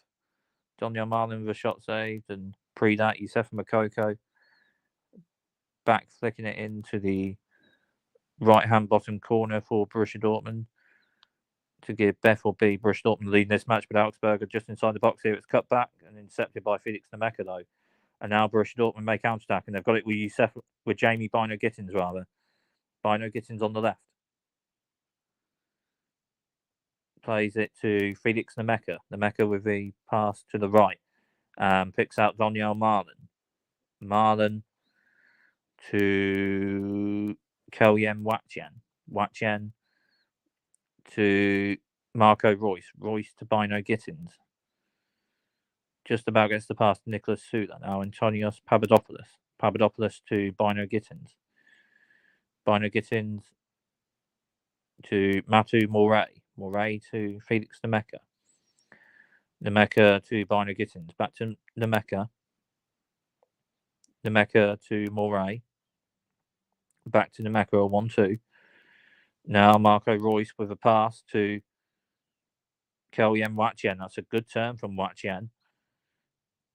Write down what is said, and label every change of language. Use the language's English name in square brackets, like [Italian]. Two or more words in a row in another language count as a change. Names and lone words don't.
[English] Donyell Malen with a shot saved, and pre that, Youssoufa Moukoko back flicking it into the right-hand bottom corner for Borussia Dortmund to give Beth or B Borussia Dortmund leading this match, but Augsburg are just inside the box here. It's cut back and intercepted by Felix Nmecha, though. And now Borussia Dortmund make counter-attack, and they've got it with Jamie Bino-Gittins, rather. Bino-Gittins on the left. Plays it to Felix Nmecha. Nmecha with the pass to the right. Picks out Donyell Malen. Malen to Kelyen Watjen. Watjen to Marco Reus. Reus to Bino-Gittins. Just about gets the pass to Nicholas Sula. Now Antonios Papadopoulos. Papadopoulos to Bino-Gittins. Bino-Gittins to Matu Moret. Moret to Felix Nmecha. Nmecha to Bino-Gittins. Back to Nmecha. Nmecha to Moret. Back to Nmecha, a 1-2. Now Marco Reus with a pass to Kelyen Watjen. That's a good turn from Watjen.